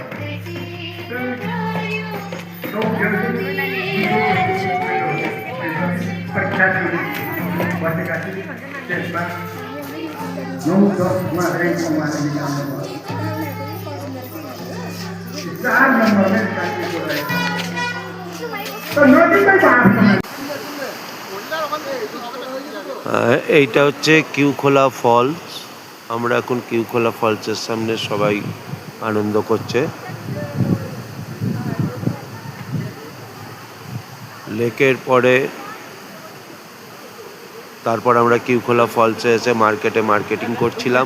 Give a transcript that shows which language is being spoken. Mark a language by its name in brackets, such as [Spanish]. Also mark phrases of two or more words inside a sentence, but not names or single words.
[Nepali] परीक्षा बसेका थिए, त्यसमा 9-10मा ऱ्याङ्कमा उहाँले निकाल्नु भयो। 4 नम्बरमै निकालिएको रहेछ। त नजिकै छ आफ्नो। [Bangla] এইটা হচ্ছে কিউখোলা ফলস। আমরা এখন কিউখোলা ফলসের সামনে সবাই আনন্দ করছে। লেকের পরে তারপর আমরা কিউখোলা ফলসে এসে মার্কেটিং করছিলাম।